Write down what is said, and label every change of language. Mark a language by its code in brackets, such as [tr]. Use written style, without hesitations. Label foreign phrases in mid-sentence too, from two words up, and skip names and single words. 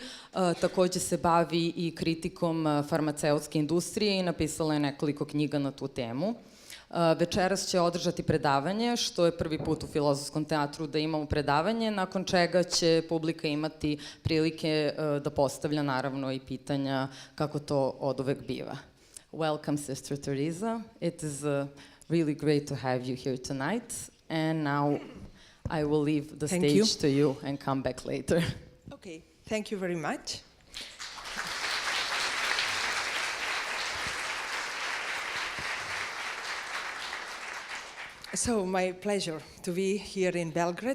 [sr] Takođe se bavi i kritikom farmaceutske industrije i napisala je nekoliko knjiga na tu temu. Večeras će održati predavanje, što je prvi put u Filozofskom teatru da imamo predavanje, nakon čega će publika imati prilike da postavlja naravno i pitanja kako to oduvek biva. [en] Welcome, Sister Tereza. It is really great to have you here tonight. And now I will leave the stage to you and come back later. Okay, thank you very much. So, my pleasure to be here in Belgrade.